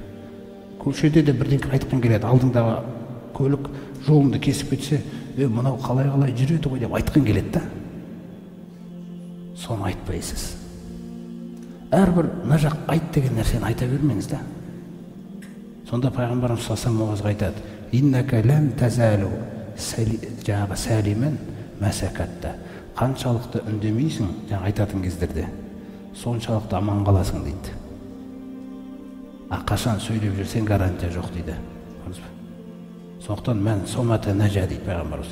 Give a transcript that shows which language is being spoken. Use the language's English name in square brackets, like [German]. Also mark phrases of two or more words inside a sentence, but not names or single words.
[Kazakh] Көшеде де бірдеңе айтқан келеді, алдыңдағы көлік жолыңды кесіп кетсе, мынау қалай жүреді ғой деп айтқан келеді да. Соны айтпайсыз. Әрбір мына жақ айт деген нәрсені айта бермеңіз да. Сонда пайғамбарымыз [Arabic] صلى الله عليه و айтады: "إنك لن تزال жаңағы سالما ما سكت." [Kazakh] Қаншалықты үндемейсің, жаңа айтатын кездерде, соншалықты аман қаласың дейді. Қашан сөйлеп жүрсең гарантия жоқ дейді. Сондықтан [Arabic] من صمت نجا [Kazakh] дейді пайғамбарымыз.